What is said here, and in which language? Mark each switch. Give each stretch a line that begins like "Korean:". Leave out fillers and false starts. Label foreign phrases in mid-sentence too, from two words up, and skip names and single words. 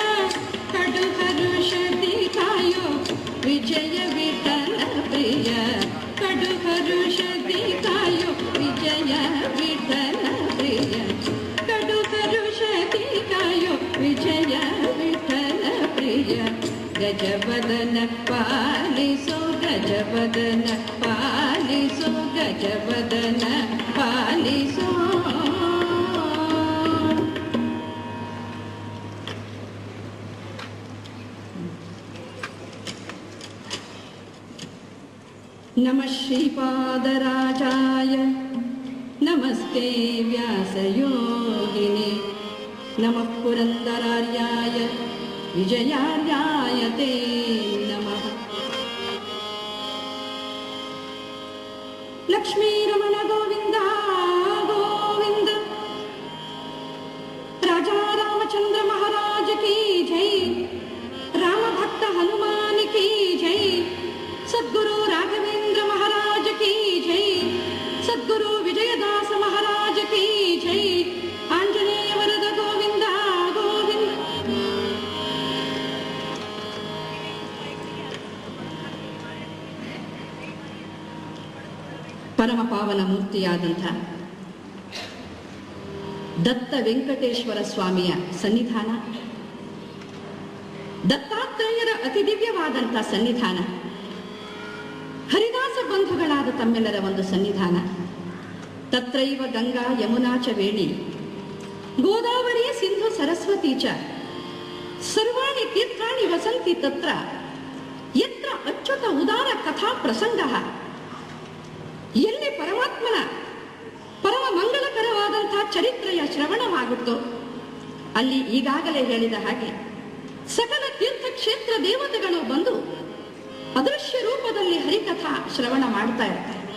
Kannada: ಕಡು ಹರುಷದಿ ಕಾಯೋ ವಿಜಯ ವಿಠಲ ಪ್ರಿಯ, ಕಡು ಹರುಷದಿ ಕಾಯೋ ವಿಜಯ ವಿಠಲ ಪ್ರಿಯ, ಕಡು ಹರುಷದಿ ಕಾಯೋ ವಿಜಯ ವಿಠಲ ಪ್ರಿಯ. ಗಜವದನ ಪಾಲಿಸೋ ಗಜವದನ ಪಾಲಿಸೋ ಗಜವದನ ಪಾಲಿಸೋ.
Sanskrit: नमः श्रीपादराजाय नमस्ते व्यासयोगिने, नमः पुरन्दरार्याय विजयार्याय ते नमः. लक्ष्मीरमण गोविन्द गोविन्द,
Hindi: राजा रामचंद्र महाराज की जय, राम भक्त हनुमान की जय, सद्गुरु राघवेंद्र महाराज की जय, सद्गुरु विजयदास महाराज की जय.
Sanskrit: आंजनेय वरद गोविंद गोविंद.
Kannada: ಪರಮ ಪಾವನ ಮೂರ್ತಿಯಾದಂಥ ದತ್ತ ವೆಂಕಟೇಶ್ವರ ಸ್ವಾಮಿಯ ಸನ್ನಿಧಾನ, ದತ್ತಾತ್ರೇಯರ ಅತಿ ದಿವ್ಯವಾದಂಥ ಸನ್ನಿಧಾನ, ಹರಿದಾಸ ಬಂಧುಗಳಾದ ತಮ್ಮೆಲ್ಲರ ಒಂದು ಸನ್ನಿಧಾನ,
Sanskrit: ತತ್ರೈವ ಗಂಗಾ ಯಮುನಾ ಚ ವೇಣಿ ಗೋದಾವರಿ ಸಿಂಧು ಸರಸ್ವತಿ ಚ ಸರ್ವಾಣಿ ತೀರ್ಥಾಣಿ ವಸಂತಿ ತತ್ರ ಯತ್ರ ಅಚ್ಯುತ ಉದಾರ ಕಥಾ ಪ್ರಸಂಗ.
Kannada: ಎಲ್ಲಿ ಪರಮಾತ್ಮನ ಪರಮ ಮಂಗಳಕರವಾದಂತಹ ಚರಿತ್ರೆಯ ಶ್ರವಣವಾಗುತ್ತೋ ಅಲ್ಲಿ ಈಗಾಗಲೇ ಹೇಳಿದ ಹಾಗೆ ಸಕಲ ತೀರ್ಥಕ್ಷೇತ್ರ ದೇವತೆಗಳು ಬಂದು ಅದೃಶ್ಯ ರೂಪದಲ್ಲಿ ಹರಿಕಥಾ ಶ್ರವಣ ಮಾಡ್ತಾ ಇರ್ತಾರೆ.